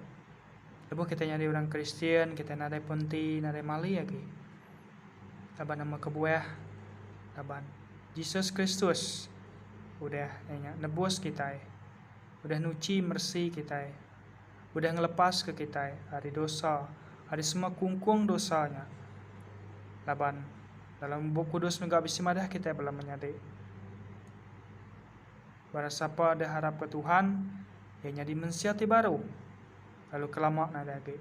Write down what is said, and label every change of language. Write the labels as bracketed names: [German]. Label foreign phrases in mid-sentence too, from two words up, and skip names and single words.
[Iban] Lepas kita nyari orang Kristen, kita nadai ponti, nadai mali lagi. Taban nama kebuah, taban Yesus Kristus udah nebus kita, udah nuci mersi kita, udah ngelepas ke kita dari dosa, dari semua kungkung dosanya. Taban dalam buku kudus nggak bisa madah kita belum menyadari. [Malay] Barang siapa ada harap ke Tuhan, ya jadi mensiati baru. [Iban] Lalu kelamak lagi.